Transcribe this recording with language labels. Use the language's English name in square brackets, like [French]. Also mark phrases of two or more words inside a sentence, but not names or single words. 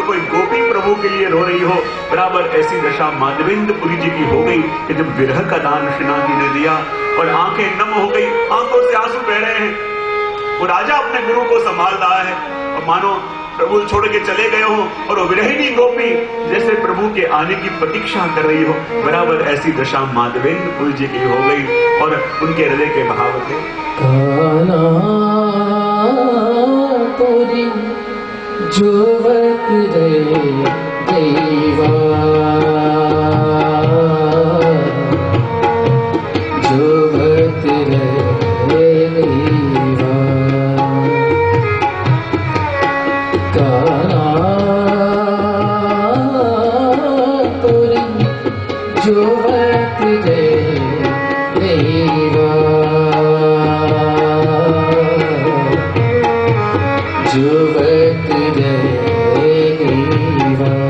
[Hindi] कोई गोपी प्रभु के लिए रो रही हो, बराबर ऐसी दशा माधवेंद्र जी की हो गई कि जब विरह का दान श्रीनाथ जी ने दिया और आंखें नम हो गई, आंखों से आंसू बह रहे हैं, वो राजा अपने गुरु को संभाल रहा है और मानो प्रभु छोड़ के चले गए हो और विरहिणी गोपी जैसे प्रभु के आने की प्रतीक्षा कर रही हो, बराबर ऐसी दशा माधवेंद्र जी की हो गई और उनके हृदय के भाव थे। [Konkani] काना तोरी जुवक रे देवा, जुवक रे देवा, काना तोरी जुवक रे देवा, जुवक रे देवा।